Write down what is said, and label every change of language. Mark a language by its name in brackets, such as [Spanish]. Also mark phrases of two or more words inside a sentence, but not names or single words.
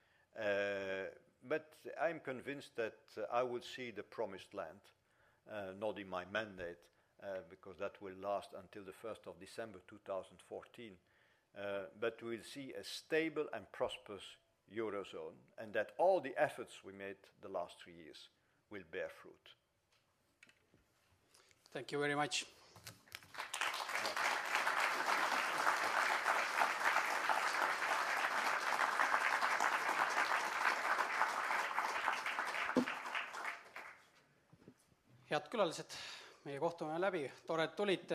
[English] But I'm convinced that I will see the promised land, not in my mandate, because that will last until the 1st of December 2014. But we'll see a stable and prosperous Eurozone, and that all the efforts we made the last 3 years will bear fruit. Thank you very much. [Estonian] Head külalised, meie kohtumine on läbi. Tore, et tulite.